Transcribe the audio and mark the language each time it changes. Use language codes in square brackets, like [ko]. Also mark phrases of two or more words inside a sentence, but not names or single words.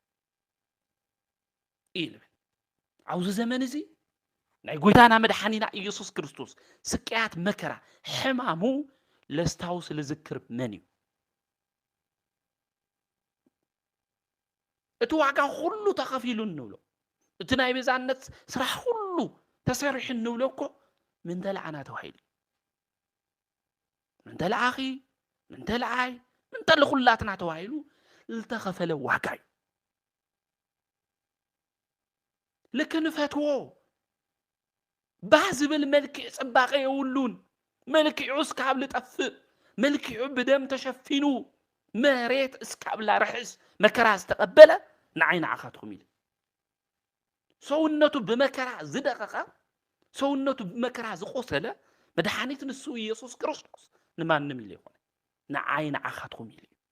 [ti] ኢሉ ኣብዚ ዘመን እዚ ናይ ጎይታና መድሓኒና ኢየሱስ ክርስቶስ ስቅያት መከራ ሕማሙ ለስታውስ ልዝክር መን እዩ እቲ ዋጋ ሁሉ ተኸፊሉ እንብሎ እቲ ናይ ቤዛነት ስራሕ ሁሉ ተሰሪሕ እንብሎ እኮ ምን ተለዓና ተባሂሉ ምን ተለዓኺ ምን ተለዓይ ምን ተለኹላትና ተባሂሉ ዝተኸፈለ ዋጋ እዩ ልክንፈትዎ ባህ ዝብል መልክዕ ጽባቐ የውሉን መልክዑስ ካብ ልጠፍእ መልክዑ ብደም ተሸፊኑ መሬት እስካብ ላርሕስ መከራ ዝተቀበለ ንዓይና ዓኻትኩም ኢሉ ሰውነቱ ብመከራ ዝደቀቐ ሰውነቱ ብመከራ ዝቆሰለ መድኃኒት ንሱ ኢየሱስ ክርስቶስ ንማንም ኢሉ ይኾነ ንዓይና ዓኻትኩም ኢሉ